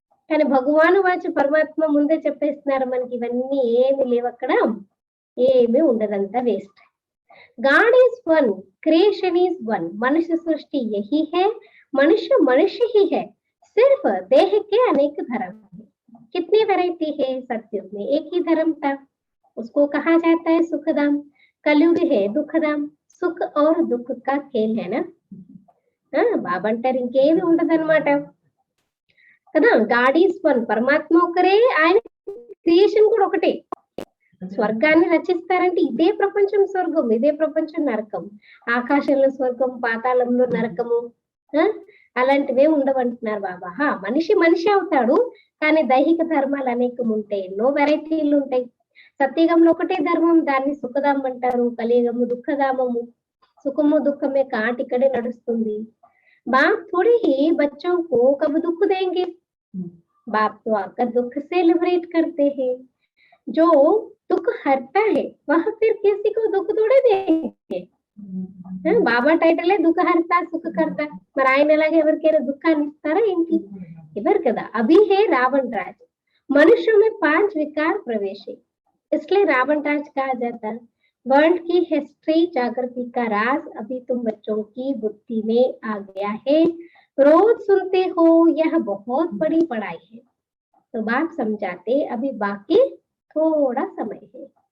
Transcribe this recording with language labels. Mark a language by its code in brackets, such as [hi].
[te] కానీ భగవాను వాచి పరమాత్మ ముందే చెప్పేస్తున్నారు మనకి, ఇవన్నీ ఏమి లేవు అక్కడ, ఏమీ ఉండదంతా waste. [en] God is one, creation is one. [hi] मनुष्य सृष्टि यही है, मनुष्य मनुष्य ही है, सिर्फ देह के अनेक धर्म है। कितनी वैरायटी है, सत्युग में एक ही धर्म था, उसको कहा जाता है सुखधाम। कलयुग है दुखधाम, सुख और दुख का खेल है ना। [te] బాబా అంటారు ఇంకేమి ఉండదన్నమాట కదా। [en] God is one, [te] పరమాత్మ ఒకరే, ఆయన క్రియేషన్ కూడా ఒకటే। స్వర్గాన్ని రచిస్తారంటే ఇదే ప్రపంచం స్వర్గం, ఇదే ప్రపంచం నరకం, ఆకాశంలో స్వర్గం, పాతాళంలో నరకము అలాంటివే ఉండవంటున్నారు బాబా। మనిషి మనిషి అవుతాడు, కానీ దైహిక ధర్మాలు అనేకం ఉంటాయి, ఎన్నో వెరైటీలు ఉంటాయి. సత్యయుగంలో ఒకటే ధర్మం, దాన్ని సుఖధామం అంటారు. కలియుగము దుఃఖధామము, సుఖము దుఃఖమే కాటి ఇక్కడే నడుస్తుంది. [hi] बाप थोड़ी ही बच्चों को कब दुख देंगे, बाप तो आकर दुख से लिबरेट करते हैं. जो दुख हरता है वह फिर किसी को दुख थोड़े देंगे. [te] బాబా టైటిలే దుఃఖ హర్త సుఖ కర్త, మరి ఆయన ఎలాగ ఎవరికైనా దుఃఖాన్ని ఇస్తారా ఏంటి? ఇవ్వరు కదా. [hi] అభి హే రావण राज, मनुष्यों में 5 विकार प्रवेश है, इसलिए रावण राज कहा जाता है. वर्ल्ड की हिस्ट्री जागृति का राज अभी तुम बच्चों की बुद्धि में आ गया है. रोज सुनते हो, यह बहुत बड़ी पढ़ाई है. तो बाप समझाते अभी बाकी थोड़ा समय है.